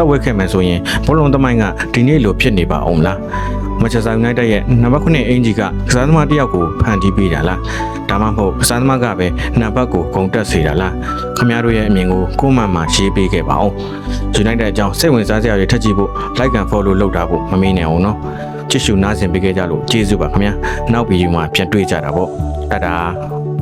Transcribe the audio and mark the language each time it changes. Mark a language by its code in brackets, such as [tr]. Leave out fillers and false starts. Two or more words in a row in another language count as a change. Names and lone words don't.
[my] က်ဝက်ခဲ့မယ်ဆိုရင်ဘောလုံးသမိုင်းကဒီနေ့လိုဖြစ်နေပါအောင်လား။Manchester Unitedရဲ့နံပါတ်9အင်ဂျီကကစားသမားတယောက်ကိုဖန်တီးပေးတာလား။ဒါမှမဟုတ်ကစားသမားကပဲနံပါတ်ကိုဂုံတက်စေတာလား။ခင်ဗျားတို့ရဲ့အမြင်ကိုကိုမှန်မှရေးပေးခဲ့ပါဦး။ United အကြောင်းစိတ်ဝင်စားစရာတွေထပ်ကြည့်ဖို့ [en] like and follow [my] လုပ်တာဖို့မမေ့နဲ့အောင်နော်။ချစ်ရှုနားဆင်ပေးခဲ့ကြလို့ကျေးဇူးပါခင်ဗျာနောက်ဗီဒီယိုမှာပြန်တွေ့ကြတာပေါ့တဒါ